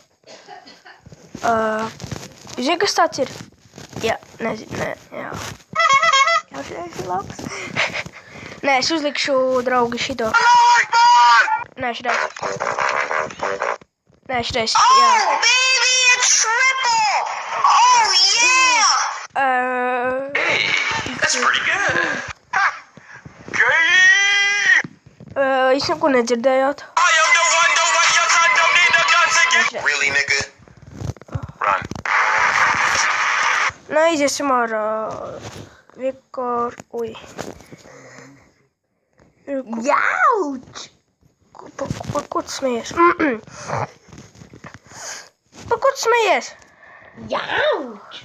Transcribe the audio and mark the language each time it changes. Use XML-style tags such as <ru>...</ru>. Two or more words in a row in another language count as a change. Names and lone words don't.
<lv>Zini, kas tāds ir? Jā, nezinu, nē, jā. Jā, šitais ir labs. Nē, es uzlikšu, draugi, šito. Nē, šitais. Nē, šitais, jā.</lv> <en>Oh, baby, a triple! Oh, yeah! That's pretty good.</en> <lv>Jūs neko nedzirdējāt?</lv> <en>Really, nigga? Run.</en> <lv>Nē, iziesim ārā. Ui. Jauč! Par ko tu smejies? Par ko tu smejies? Jauč!</lv>